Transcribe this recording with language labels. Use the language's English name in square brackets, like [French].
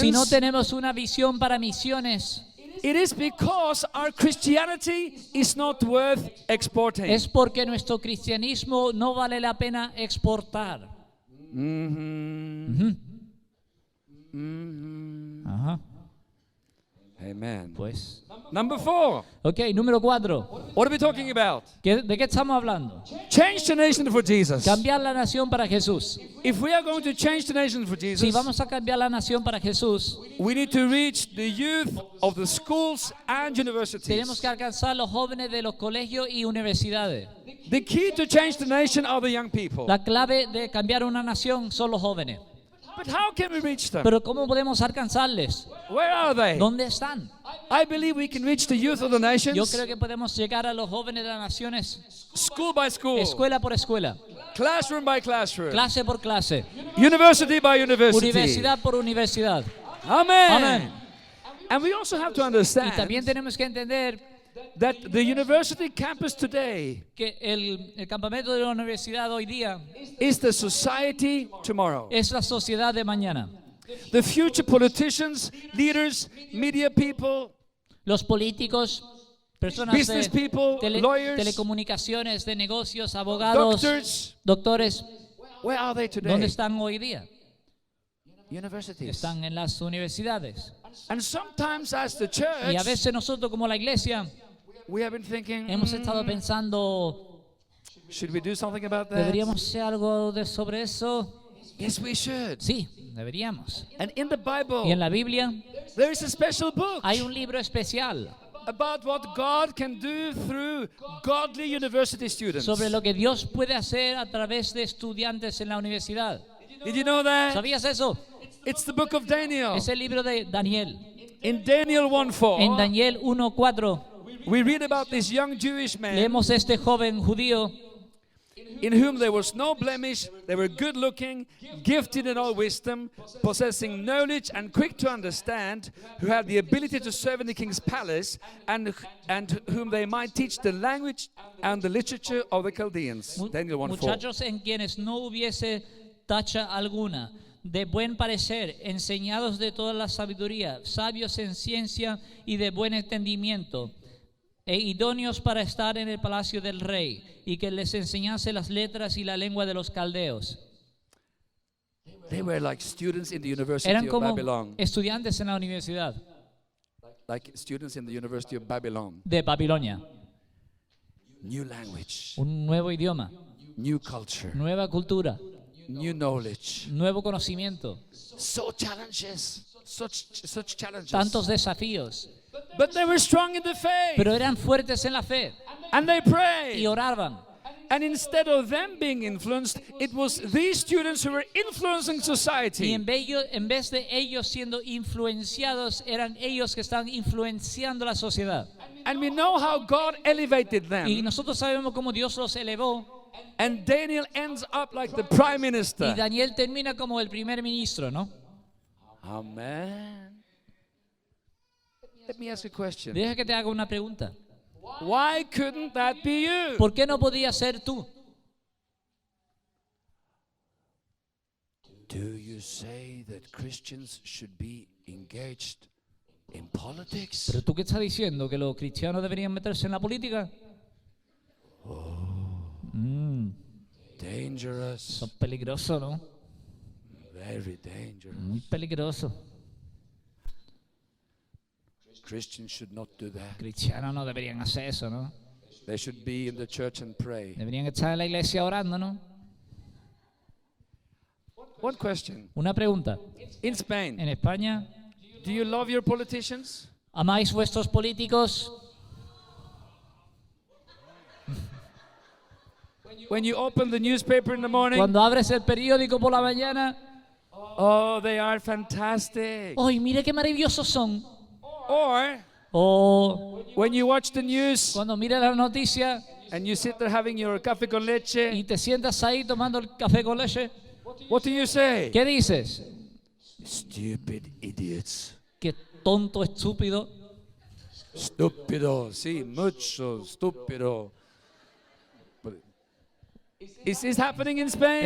[Spanish] Si no tenemos una visión para misiones, [English] it is because our Christianity is not worth exporting. [Spanish] es porque nuestro cristianismo no vale la pena exportar. Ajá. [English] Amen. Pues. Number 4. [Spanish] Ok, número 4. [English] What are we talking about? [Spanish] ¿De qué estamos hablando? [English] Change the nation for Jesus. [Spanish] Cambiar la nación para Jesús. [English] If we are going to change the nation for [Spanish] Si [English] Jesus, [Spanish] vamos a cambiar la nación para Jesús, [English] we need to reach the youth of the schools and [Spanish] tenemos [English] universities. [Spanish] que alcanzar a los jóvenes de los colegios y universidades. [English] The key to change the nation are the young people. [Spanish] La clave de cambiar una nación son los jóvenes. [English] But how can we reach them? [Spanish] Pero ¿cómo podemos alcanzarles? [English] Where are they? [Spanish] ¿Dónde están? [English] I believe we can reach the youth of the [Spanish] Yo [English] nations, [Spanish] creo que podemos llegar a los jóvenes de las naciones [English] school by school, [Spanish] escuela por escuela, [English] classroom by classroom, [Spanish] clase por clase, [English] university by university. [Spanish] universidad por universidad. [English] Amen. [Spanish] Amén. [English] And we also have to [Spanish] Y [English] understand [Spanish] también tenemos que entender [English] that the university campus today [Spanish] que el campamento de la universidad hoy día [English] is the society tomorrow. [Spanish] es la sociedad de mañana. [English] The future politicians, leaders, media people, [Spanish] Los políticos, personas [English] business [Spanish] de [English] people, lawyers, [Spanish] telecomunicaciones, de negocios, abogados, [English] doctors, [Spanish] doctores, [English] where are they today? [Spanish] ¿dónde están hoy día? [English] Universities. [Spanish] Están en las universidades. [English] And sometimes as the [Spanish] Y a [English] church, [Spanish] veces nosotros como la iglesia [English] we have been thinking, [Spanish] hemos estado pensando, [English] should we do something about that? [Spanish] ¿deberíamos hacer algo sobre eso? [English] Yes, we should. [Spanish] Sí, deberíamos. [English] And in the Bible, [Spanish] Y en la Biblia [English] there is a special book [Spanish] hay un libro especial [English] about what God can do through godly university students. [Spanish] sobre lo que Dios puede hacer a través de estudiantes en la universidad. [English] Did you know that? [Spanish] ¿Sabías eso? [English] It's the book of Daniel. [Spanish] Es el libro de Daniel. [English] In Daniel 1:4, [Spanish] En Daniel 1:4 [English] we read about this young Jewish man [Spanish] leemos este joven judío [English] in whom there was no blemish. They were good looking, gifted in all wisdom, possessing knowledge and quick to understand, who had the ability to serve in the king's palace, and whom they might teach the language and the literature of the Chaldeans. Daniel 1:4. [Spanish] muchachos en quienes no hubiese tacha alguna, de buen parecer, enseñados de toda la sabiduría, sabios en ciencia y de buen entendimiento, e idóneos para estar en el palacio del rey, y que les enseñase las letras y la lengua de los caldeos. [English] They were like students in the University [Spanish] Eran [English] of [Spanish] como [English] Babylon. [Spanish] estudiantes en la universidad [English] Like students in the University of Babylon. [Spanish] de Babilonia. [English] New language, [Spanish] Un nuevo idioma, [English] new culture, [Spanish] nueva cultura, [English] new knowledge. [Spanish] nuevo conocimiento, [English] So challenges, such challenges. [Spanish] tantos desafíos. [English] But they were strong in the faith. [Spanish] Pero eran fuertes en la fe. [English] And they [Spanish] y [English] prayed. [Spanish] oraban. [English] And instead of them being influenced, it was these students who were influencing [Spanish] Y [English] society. [Spanish] en vez de ellos siendo influenciados, eran ellos que estaban influenciando la sociedad. [English] And we know how God elevated [Spanish] Y [English] them. [Spanish] nosotros sabemos cómo Dios los elevó. [English] And Daniel ends up like the prime [Spanish] Y [English] minister. [Spanish] Daniel termina como el primer ministro, ¿no? [English] Amen. Let me ask you a question. [Spanish] Deja que te haga una pregunta. [English] Why couldn't that be you? [Spanish] ¿Por qué no podías ser tú? [English] Do you say that Christians should be engaged in politics? [Spanish] ¿Pero tú qué estás diciendo? ¿Que los cristianos deberían meterse en la política? [English] Dangerous. [Spanish] Eso es peligroso, ¿no? [English] Very dangerous. [Spanish] Muy peligroso. [English] Christians should not do that. [Spanish] Cristianos no deberían hacer eso, ¿no? [English] They should be in the church and pray. [Spanish] Deberían estar en la iglesia orando, ¿no? [English] One question. [Spanish] Una pregunta. [English] In Spain, [Spanish] En España, [English] do you love your politicians? [Spanish] ¿amáis vuestros políticos? [English] When you open the newspaper in the morning, [Spanish] Cuando abres el periódico por la mañana, [English] oh, they are fantastic. [Spanish] ¡ay, mire qué maravillosos son! [English] Or [Spanish] O [English] when you watch the news [Spanish] cuando miras la noticia [English] and you sit there having your café con leche, [Spanish] y te sientas ahí tomando el café con leche, [English] what do you say? [Spanish] ¿qué dices? [English] Stupid idiots. [Spanish] ¡Qué tonto, estúpido! Estúpido, sí, mucho estúpido. [English] But is this happening in Spain?